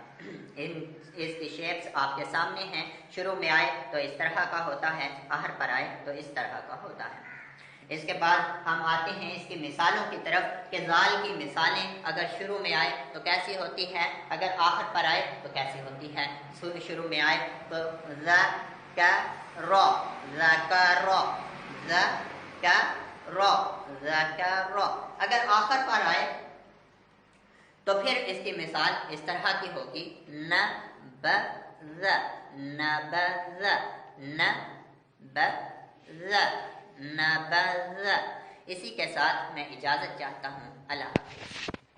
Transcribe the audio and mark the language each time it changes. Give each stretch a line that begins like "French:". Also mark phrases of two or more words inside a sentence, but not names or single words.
Urdu: اس کی شیپس آپ کے سامنے ہیں۔ شروع میں آئے تو اس طرح کا ہوتا ہے، آخر پر آئے تو اس طرح کا ہوتا ہے۔ اس کے بعد ہم آتے ہیں اس کی مثالوں کی طرف کہ زال کی مثالیں اگر شروع میں آئے تو کیسی ہوتی ہے، اگر آخر پر آئے تو کیسی ہوتی ہے۔ شروع میں آئے تو ز ک ر، ز ک ر، ز ک ر، ز ک ر۔ اگر آخر پر آئے تو پھر اس کی مثال اس طرح کی ہوگی ن ب ز، ن ب ز، ن ب ز، ن ب ز۔ اسی کے ساتھ میں اجازت چاہتا ہوں۔ اللہ حافظ۔